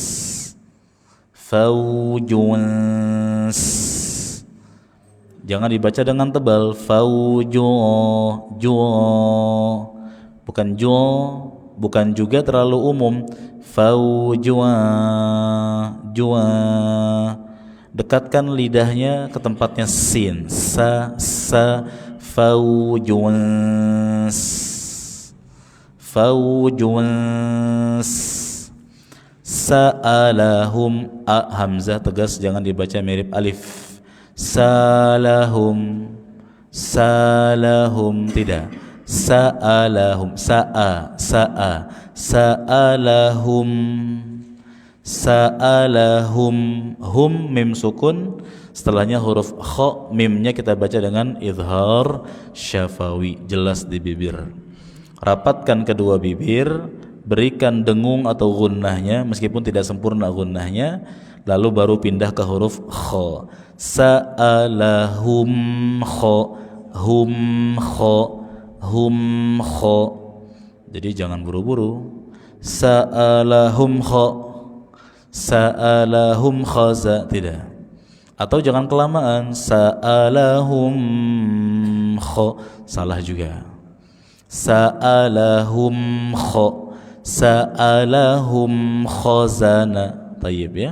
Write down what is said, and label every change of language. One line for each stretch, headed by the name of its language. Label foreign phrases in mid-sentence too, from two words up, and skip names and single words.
Indonesian: Jangan dibaca dengan tebal. Bukan bukan juga terlalu umum. Dekatkan lidahnya ke tempatnya sin. Faujuns.
Arabic: فوج سألهم
Indonesian: hamzah tegas, jangan dibaca mirip alif. Salahum tidak.
Arabic: سألهم سألهم هم
Indonesian: mim sukun, setelahnya huruf kha, mimnya kita baca dengan
Arabic: إظهار شفوي,
Indonesian: jelas di bibir. Rapatkan kedua bibir, berikan dengung atau gunnahnya meskipun tidak sempurna gunnahnya, lalu baru pindah ke huruf kha.
Arabic: سألهم خ هم خ.
Indonesian: Jadi jangan buru-buru.
Arabic: سألهم خز,
Indonesian: tidak. Atau jangan kelamaan.
Arabic: سألهم خ,
Indonesian: salah juga.
Arabic: سألهم خزنة طيب ya.